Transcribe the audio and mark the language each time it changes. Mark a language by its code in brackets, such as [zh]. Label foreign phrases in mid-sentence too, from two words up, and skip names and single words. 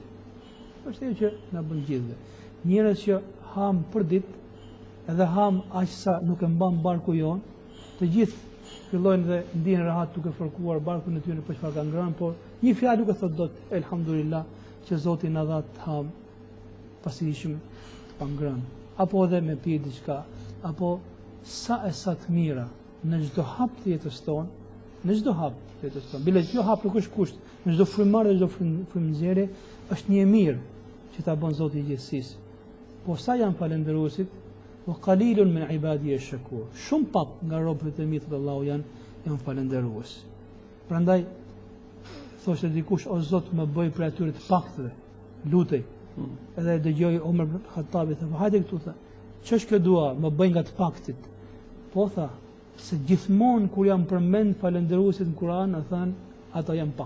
[sq] Është ajo që na bën gjithë. Njerëz që ham për ditë, edhe ham aq sa nuk e mban barku jon, të gjithë fillojnë dhe ndihen rahat duke fërkuar barkun e tyre për çfarë kanë ngrënë, por një fjalë nuk e thot dot, elhamdulillah, që Zoti na dha të ham pasi ishim pa ngrënë, apo edhe me pi diçka, apo sa të mira në çdo hap të jetës tonë, në çdo hap të jetës tonë. Bile çdo hap nuk është kusht, në çdo frymëmarrje, çdo frymëzjerje është një mirë që ta bën Zoti i gjithësisë. Po sa janë falënderuesit, [ar] وقليل من عبادي الشكور. [sq] Shumë pak nga robët e mi të Allahu janë falënderues. Prandaj thoshte dikush, o Zot, më bëj për atyre të paktëve, lutej. Edhe dëgjoj Omer ibn Khattabi tha, hajde këtu tha, ç'është kjo dua, më bëj nga të paktit. Po tha, se gjithmonë kur jam përmend falënderuesit në Kur'an, thanë ata janë pak.